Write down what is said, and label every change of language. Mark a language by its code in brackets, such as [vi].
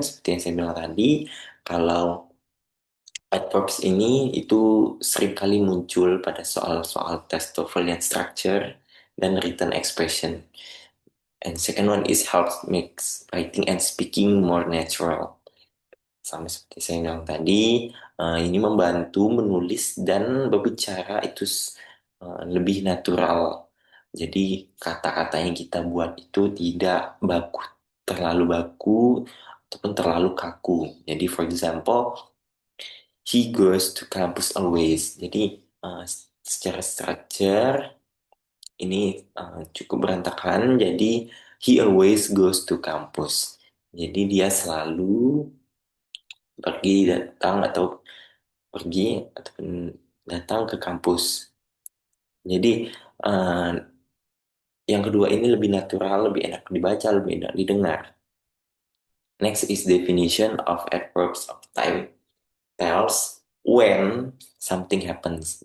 [id] Seperti yang saya bilang tadi, kalau adverbs ini itu seringkali muncul pada soal-soal tes TOEFL yang structure dan written expression. [en] And second one is helps makes writing and speaking more natural. [id] Sama seperti saya bilang tadi, ini membantu menulis dan berbicara itu lebih natural. Jadi kata-kata yang kita buat itu tidak terlalu baku ataupun terlalu kaku. [en] Jadi for example, he goes to campus always. [id] Jadi secara structure ini cukup berantakan. [en] Jadi he always goes to campus. [id] Jadi dia selalu pergi datang atau pergi ataupun datang ke kampus. Jadi eh, yang kedua ini lebih natural, lebih enak dibaca, lebih enak didengar. [en] Next is definition of adverbs of time tells when something happens.